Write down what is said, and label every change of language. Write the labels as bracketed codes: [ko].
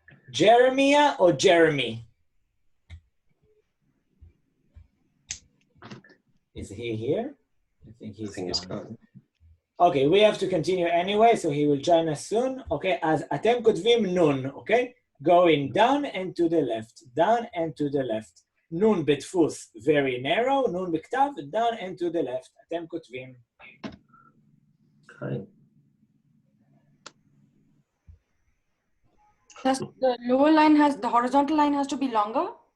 [en] Jeremiah or Jeremy? Is he here? I think he's gone. Okay, we have to continue anyway, so he will join us soon. [he] Okay, אז אתם כותבים נון, okay? [en] Going down and to the left, down and to the left. [he] נון בדפוס, [en] very narrow, [he] נון בכתב, [en] down and to the left. [he] אתם כותבים. [en] Okay. Does the the horizontal line has to be longer?